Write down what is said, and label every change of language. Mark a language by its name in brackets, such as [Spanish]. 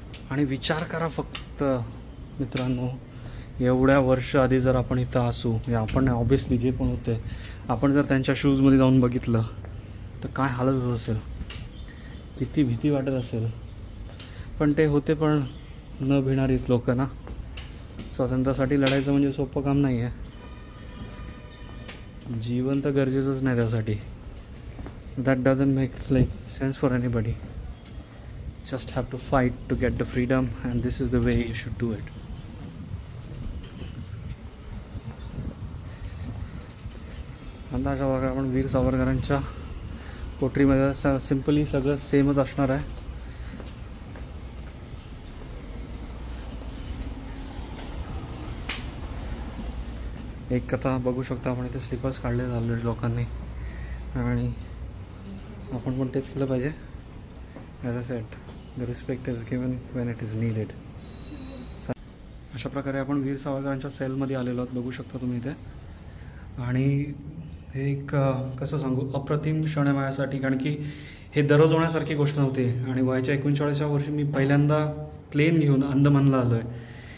[Marathi] आणि विचार करा फक्त मित्रांनो, एवढ्या वर्ष आधी जर आपण इथं असू, म्हणजे आपण ऑब्वियसली जे पण होते, आपण जर त्यांच्या शूजमध्ये जाऊन बघितलं तर काय हालत होत असेल, किती भीती वाटत असेल. पण ते होते पण न भिणारीच लोक ना. स्वातंत्र्यासाठी लढायचं म्हणजे सोपं काम नाही आहे. जीवन तर गरजेचंच नाही त्यासाठी. [English] That doesn't make sense for anybody. Just have to fight to get the freedom, and this is the way you should do it. [Marathi] आता अशा प्रकारे आपण वीर सावरकरांच्या कोठरीमध्ये सिम्पली सगळं सेमच असणार आहे. एक कथा बघू शकता आपण इथे. स्लीपर्स काढले झाले लोकांनी आणि आपण पण तेच केलं पाहिजे. [English] As a set the respect is given when it is needed. [Marathi] अशा प्रकारे आपण वीर सावरकरांच्या सेलमध्ये आलेलो आहोत, बघू शकता तुम्ही इथे. आणि हे एक कसं सांगू, अप्रतिम क्षण आहे माझ्यासाठी, कारण की हे दररोज होण्यासारखी गोष्ट नव्हती. आणि वयाच्या 39व्या वर्षी मी पहिल्यांदा प्लेन घेऊन अंदमानला आलो आहे.